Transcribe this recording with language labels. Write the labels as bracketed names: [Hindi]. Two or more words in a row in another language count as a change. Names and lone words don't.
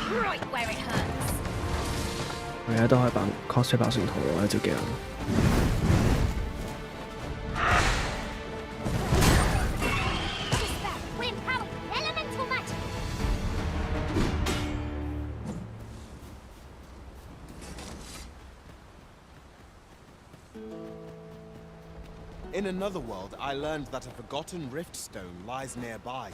[English] Right where it hurts. [Cantonese] 佢而家都可以扮 cosplay 爆旋圖喎，一招技能。 [English] Dispel, wind power, elemental magic. In another world, I learned that a forgotten rift stone lies nearby.